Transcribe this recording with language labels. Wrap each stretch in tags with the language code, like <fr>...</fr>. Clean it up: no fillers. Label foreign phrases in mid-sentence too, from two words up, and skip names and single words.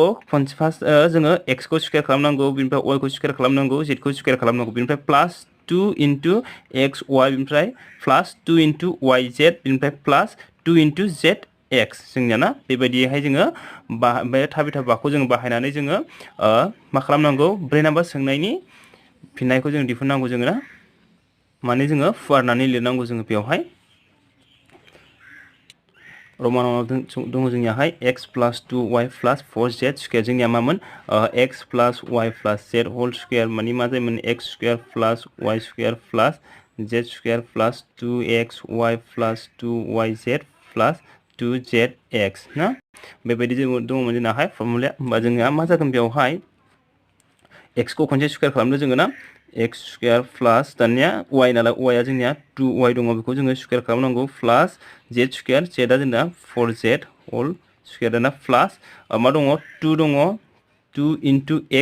<brx>खनसे फार्स्ट जोङो x खौ स्क्वायर खालामनांगौ बेनिफ्राय y खौ स्क्वायर खालामनांगौ z खौ स्क्वायर खालामनांगौ बेनिफ्राय</brx> <en>plus 2 into x y</en> <brx>बेनिफ्राय</brx> <en>plus 2 into y z</en> <brx>बेनिफ्राय</brx> <en>plus 2 into z x</en> <brx>जोंनिया ना बेबायदिहाय जोङो बे थाबिथा बाखौ जोङो बाहायनानै जोङो मा खालामनांगौ ब्रै नाम्बार सोंनायनि फिननायखौ जों दिहुननांगौ जोङो ना माने जोङो फुवारनानै लिरनांगौ जोङो बेवहाय रमानाव दङ जोंनियाहाय</brx> <en>x plus 2y plus 4z square</en> <brx>जोंनिया मामोन</brx> <en>x plus y plus z whole square</en> <brx>माने मा जायोमोन</brx> <en>x square plus y square plus z square plus 2xy plus 2yz plus 2zx</en> <brx>ना बेबायदि दङमोन जोंनाहाय फर्मुलाया होमबा जोंहा मा जागोन बेवहाय x को खनसे स्क्वायर खालामनो जोङो ना</brx> <en>x square plus</en> <brx>दानिया y नालाय y आ जोंनिया 2y दङ बेखौ जोङो स्क्वायर खालामनांगौ</brx> <en>plus z square</en> <brx>z आ जोंना</brx> <en>4z whole square</en> <brx>दाना प्लस मा दङ 2 दङ</brx> <en>2 into x</en>